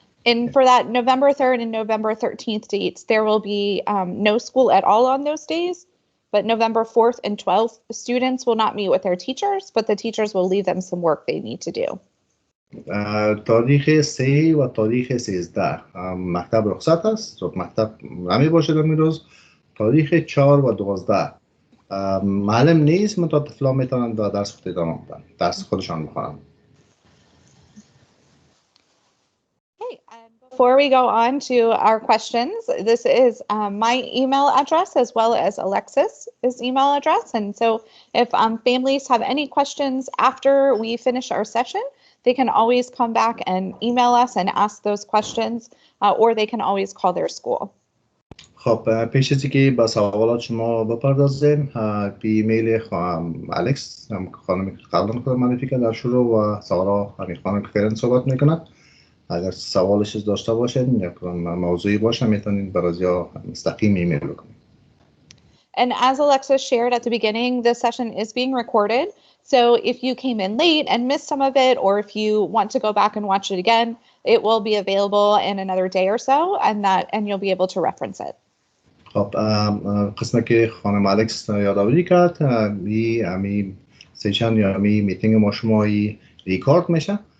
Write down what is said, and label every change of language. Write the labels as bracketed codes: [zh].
[en] And for that November 3rd and November 13th dates, there will be no school at all on those days. But November 4th and 12th, students will not meet with their teachers, but the teachers will leave them some work they need to do. [fa] تاریخ 3 و تاریخ 13 مکتب رخصت است. مکتب نمی باشه در روز. تاریخ 4 و 12 معلم نیست، منتها طفلا میتونن درس خود ادامه بدن، درس خودشان بخونن. [en] Before we go on to our questions, this is my email address as well as Alexis's email address. And so if families have any questions after we finish our session, they can always come back and email us and ask those questions, or they can always call their school. [fa] خب پیش از اینکه با سوالات شما بپردازیم، به ایمیل الکس خانم قبلا خود معرفی کرد در شروع و سارا همین خانم که فعلا صحبت میکنند. اگر سوالش داشته باشید یا موضوعی باشه میتونید برازیا مستقیم ایمیل بکنید. [en] And as Alexis shared at the beginning, this session is being recorded. So if you came in late and missed some of it, or if you want to go back and watch it again, it will be available in another day or so, and you'll be able to reference it. [fa] خب قسمت که خانم الکس یادآوری کرد، امی سیشن یا امی میتینگ ما شما ریکارد میشه.